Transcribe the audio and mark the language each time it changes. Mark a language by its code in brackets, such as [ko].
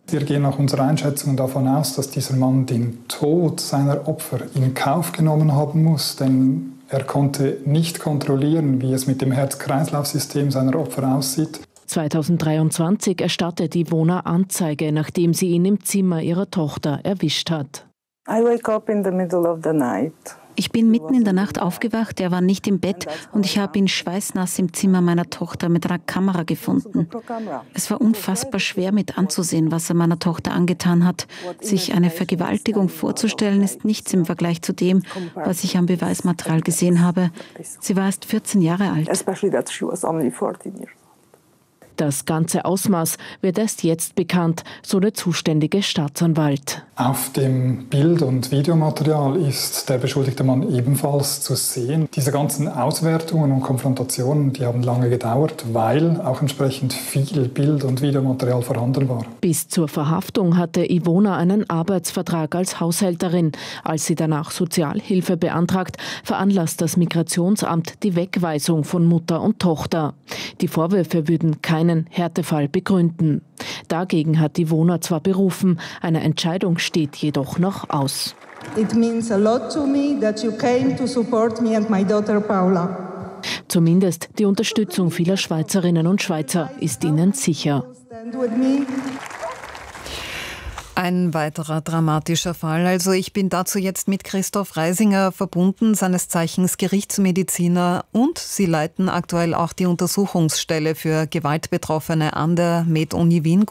[de] Wir gehen nach unserer Einschätzung davon aus, dass dieser Mann den Tod seiner Opfer in Kauf genommen haben muss, denn er konnte nicht kontrollieren, wie es mit dem Herz-Kreislauf-System seiner Opfer aussieht. 2023 erstattet Ivona Anzeige, nachdem sie ihn im Zimmer ihrer Tochter erwischt hat. [en] I wake up in the middle of the night. [de] Ich bin mitten in der Nacht aufgewacht, er war nicht im Bett und ich habe ihn schweißnass im Zimmer meiner Tochter mit einer Kamera gefunden. Es war unfassbar schwer mit anzusehen, was er meiner Tochter angetan hat. Sich eine Vergewaltigung vorzustellen, ist nichts im Vergleich zu dem, was ich am Beweismaterial gesehen habe. Sie war erst 14 Jahre alt. Das ganze Ausmaß wird erst jetzt bekannt, so der zuständige Staatsanwalt. Auf dem Bild- und Videomaterial ist der beschuldigte Mann ebenfalls zu sehen. Diese ganzen Auswertungen und Konfrontationen, die haben lange gedauert, weil auch entsprechend viel Bild- und Videomaterial vorhanden war. Bis zur Verhaftung hatte Ivona einen Arbeitsvertrag als Haushälterin. Als sie danach Sozialhilfe beantragt, veranlasst das Migrationsamt die Wegweisung von Mutter und Tochter. Die Vorwürfe würden keine keinen Härtefall begründen. Dagegen hat die Wohner zwar berufen, eine Entscheidung steht jedoch noch aus. [en] It means a lot to me that you came to support me and my daughter Paula. [de] Zumindest die Unterstützung vieler Schweizerinnen und Schweizer ist ihnen sicher. Ein weiterer dramatischer Fall. Also ich bin dazu jetzt mit Christoph Reisinger verbunden, seines Zeichens Gerichtsmediziner, und Sie leiten aktuell auch die Untersuchungsstelle für Gewaltbetroffene an der MedUni Wien.